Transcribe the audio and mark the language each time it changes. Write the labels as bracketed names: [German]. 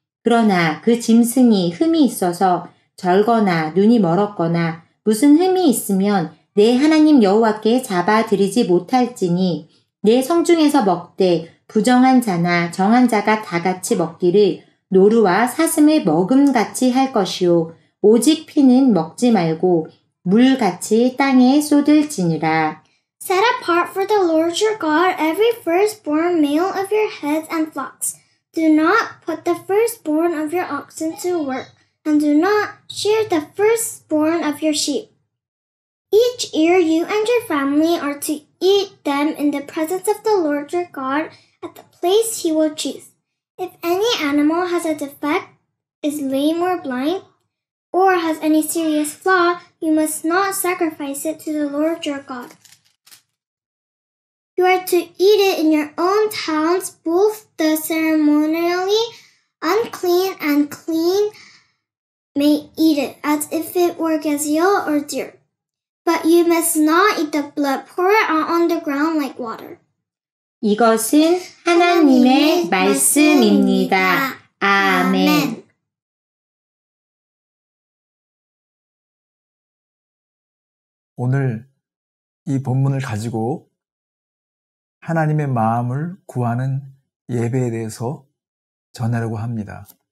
[Korean] 그러나 그 짐승이 흠이 있어서 절거나 눈이 멀었거나 무슨 흠이 있으면 내 하나님 여호와께 잡아 드리지 못할지니 내 성중에서 먹되 부정한 자나 정한 자가 다 같이 먹기를 노루와 사슴을 먹음같이 할 것이요 오직 피는 먹지 말고 물같이 땅에 쏟을지니라. [English] Set apart for the Lord your God every firstborn male of your heads and flocks. Do not put the firstborn of your oxen to work, and do not shear the firstborn of your sheep. Each year you and your family are to eat them in the presence of the Lord your God at the place he will choose. If any animal has a defect, is lame or blind, or has any serious flaw, you must not sacrifice it to the Lord your God. You are to eat it in your own towns, both the ceremonially unclean and clean may eat it, as if it were gazelle or deer. But you must not eat the blood. Pour it out on the ground like water. [Korean] 이것은 하나님의 말씀입니다. 아멘. 오늘 이 본문을 가지고 하나님의 마음을 구하는 예배에 대해서 전하려고 합니다.